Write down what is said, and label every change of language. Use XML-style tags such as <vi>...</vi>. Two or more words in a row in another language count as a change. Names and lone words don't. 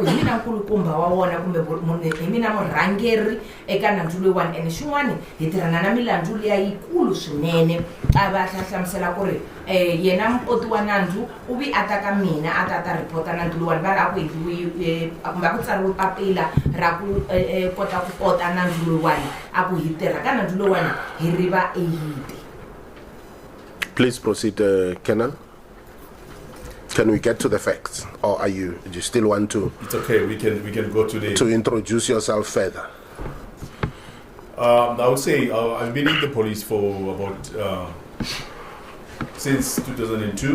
<ts>hi mina nkulukumba wa wona kumbe hi mina murhangeri eka nandzu loyiwani ene xin'wana hi tirhana na milandzu leya yikulu swinene a va hlahlamusela ku ri yena mupoti wa nandzu u vi a ta ka mina a ta ripota nandzu loyiwani va ri a ku endliwi kumbe a ku tsariwe papila ra ku kota ku kota nandzu loyiwani a ku hi tirha ka nandzu loyiwani hi riva eyiti.</ts> <en>Please proceed, Colonel. Can we get to the facts, or do you still want to? It's okay. We can go to introduce yourself further. I would say I've been in the police for about since 2002.</en>